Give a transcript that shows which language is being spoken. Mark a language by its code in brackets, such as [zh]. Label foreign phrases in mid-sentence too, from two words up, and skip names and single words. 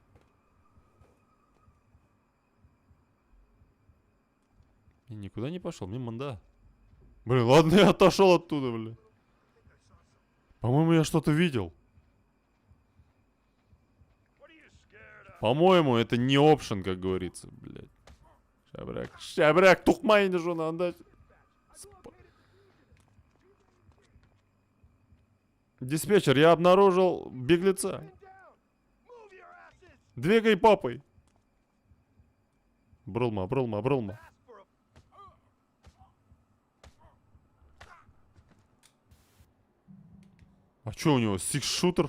[ru] Никуда не пошел, мимо, да. Блин, ладно, я отошел оттуда, блин. По-моему, я что-то видел. По-моему, это не опшен, как говорится, блядь. Шабряк, тухмайни жона, анда. Диспетчер, я обнаружил беглеца. Двигай попой. Брылма. А что у него, сикс-шутер?